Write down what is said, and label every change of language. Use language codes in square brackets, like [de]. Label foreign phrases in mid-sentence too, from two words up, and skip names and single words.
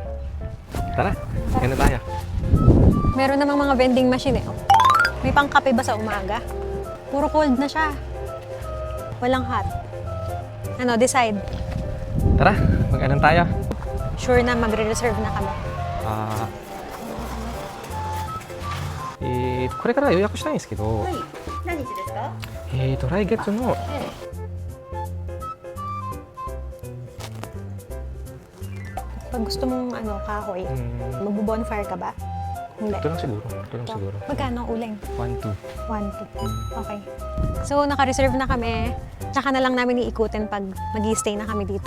[tl] Tara, yan na tayo. Meron namang mga [en] vending machine [tl] eh. Oh. May pangkape ba sa umaga? Puro cold na siya. Walang hot. Ano, decide. Tara, mag-anan tayo. Sure na magre-reserve na kami. [ja] これから予約したいんですけど、何日ですか？来月の、 [tl] Pag gusto mong kahoy, magbo-bonfire ka ba? Hindi. ito lang siguro. Ito lang siguro. Magkano uling? 1, 2. 1, 2. Okay. So, naka-reserve na kami. Tsaka na lang namin iikutin pag mag-i-stay na kami dito.